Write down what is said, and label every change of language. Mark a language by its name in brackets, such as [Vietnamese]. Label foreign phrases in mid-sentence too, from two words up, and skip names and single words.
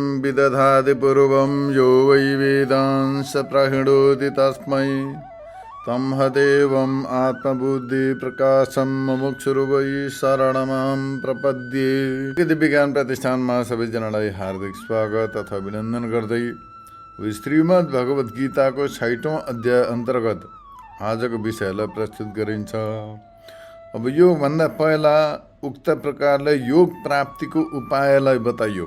[Sanskrit] विदधाति पूर्वं यो वै वेदांस प्रहिणोति तस्मै तं हदेवम् आत्मबुद्धिप्रकाशं मुमुक्षुर्वै शरणमां प्रपद्ये। [Nepali] प्रकृति विज्ञान प्रतिष्ठानमा सबैजनालाई हार्दिक स्वागत तथा अभिनन्दन गर्दै श्रीमद् भगवत गीताको 6औं अध्याय अन्तर्गत आजको विषयलाई प्रस्तुत गरिन्छ। अब योभन्दा पहिला उक्त प्रकारले योग प्राप्तिको उपायलाई बताइयो।